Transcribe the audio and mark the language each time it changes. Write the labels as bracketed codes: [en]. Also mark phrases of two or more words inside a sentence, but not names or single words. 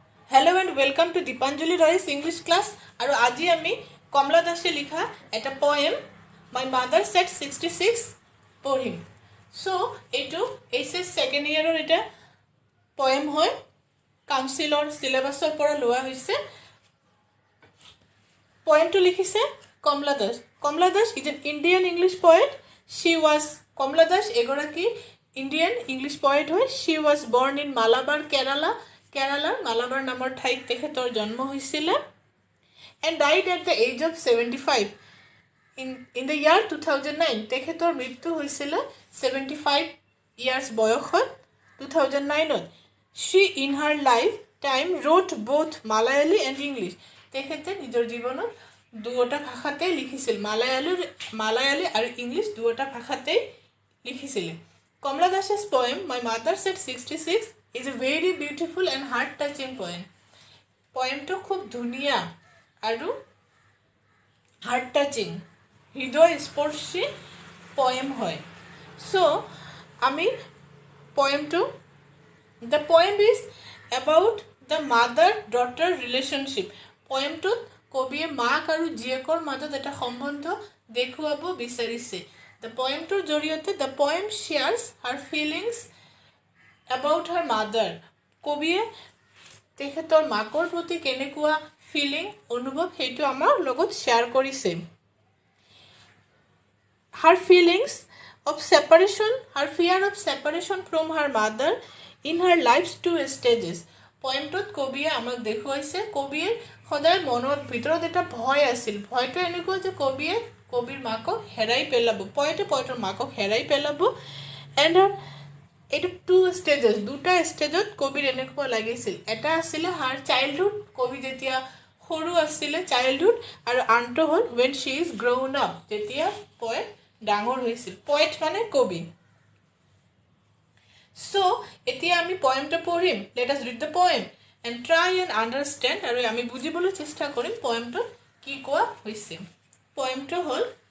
[en] Hello and welcome to Dipanjali Roy's English class. [as] আৰু আজি আমি কমলা দাসে লিখা এটা poem My Mother Said 66 পঢ়িম. So এইটো [en] HS second year [as] এটা poem হয়. কাউন্সিলৰ সিলেবাসৰ পৰা লোৱা হৈছে. Poemটো লিখিছে কমলা দাস. [en] Kamla Das is an Indian English poet. [as] Kamla Das এগৰাকী [en] Indian English poet [as] হয়. [en] She was born in Malabar, Kerala. [as] Kerala, Malabar নামৰ ঠাইত তেখেতৰ জন্ম হৈছিল [en] and died at the age of 75 in the year 2009. [as] তেখেতৰ মৃত্যু হৈছিল [en] 75 years বয়সত 2009 She in her lifetime wrote both Malayali and English. [as] তেখেতে নিজৰ জীৱনত দুটা ভাষাতে লিখিছিল [en] মালায়ালি আৰু ইংলিছ দুটা ভাষাতে লিখিছিল Kamla Das's poem My Mother Said 66 is a very beautiful and heart touching poem. [as] পয়েমটো খুব ধুনীয়া আৰু [en] heart touching [as] হৃদয় স্পৰ্শী পয়েম হয়. [en] So ami the poem is about the mother daughter relationship. [as] পয়েমটো কবিয়ে মাক আৰু জীয়েকৰ মাজত এটা সম্বন্ধ দেখুৱাব বিচাৰিছে. [en] The poem [as] টো জৰিয়তে [en] the poem shares her feelings about her mother. [as] কবিয়ে তেখেতৰ মাকৰ প্ৰতি কেনেকুৱা ফিলিং অনুভৱ হেতু আমাৰ লগত শেয়াৰ কৰিছে [en] her feelings of separation, her fear of separation from her mother in her life's two stages. [as] পয়েমটোত কবিয়ে আমাক দেখুৱাইছে কবিয়ে সদায় মনৰ ভিতৰত এটা ভয় আছিল ভয়টো এনেকুৱা যে কবিয়ে কবিৰ মাকক হেৰাই পেলাব পয়েটৰ মাকক হেৰাই পেলাব [en] and it two stages [as] দুটা স্টেজত কবিৰ এনেকুৱা লাগিছিল এটা আছিল [en] her childhood [as] কবি যেতিয়া সৰু আছিল childhood আৰু আনটো হ'ল [en] when she is grown up [as] যেতিয়া poet ডাঙৰ হৈছিল poet মানে কবি so এতিয়া আমি poemটো পঢ়িম [en] let us read the poem and try and understand [as] আৰু আমি বুজিবলৈ চেষ্টা কৰিম poemটো কি কোৱা হৈছে poemটো হ'ল